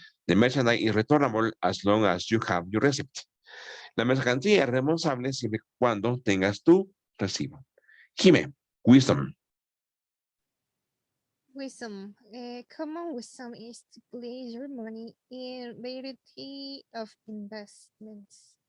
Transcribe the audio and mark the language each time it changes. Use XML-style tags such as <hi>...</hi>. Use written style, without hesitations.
<en>The merchandise is returnable as long as you have your receipt.</en> <es>La mercancía es reembolsable siempre y cuando tengas tu recibo.</es> <en>Jime, wisdom. Wisdom. Common wisdom is to place your money in variety of investments.</en>